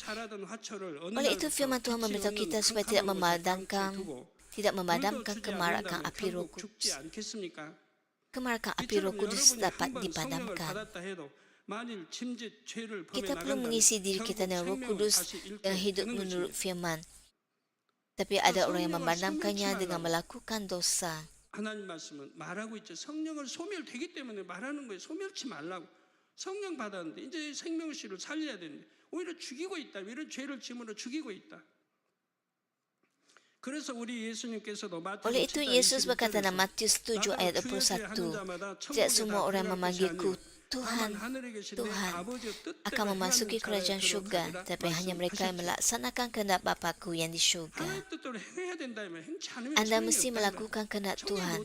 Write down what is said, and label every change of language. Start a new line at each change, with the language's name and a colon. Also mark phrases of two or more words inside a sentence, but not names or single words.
Malay: Oleh itu, firman Tuhan memberitahu kita supaya tidak memadamkan kemarakan api Roh Kudus. Kemarakan api Roh Kudus dapat dipadamkan. Kita perlu mengisi diri kita dengan Roh Kudus dengan hidup menurut firman. Tapi ada orang yang memadamkannya dengan melakukan dosa.
Korean: 하나님 말씀은 말하고 있죠. 성령을 소멸되기 때문에 말하는 거예요. 소멸치 말라고. 성령 받았는데 이제 생명씨를 살려야 되는데 오히려 죽이고 있다. 이런 죄를 지음으로 죽이고 있다. 그래서 우리 예수님께서도
Malay: Oleh itu, Yesus berkata dalam Matius 7 ayat 21, tidak semua orang memanggilku Tuhan, Tuhan akan memasuki kerajaan syurga, tapi hanya mereka yang melaksanakan kehendak Bapa-Ku yang di syurga. Anda mesti melakukan kehendak Tuhan.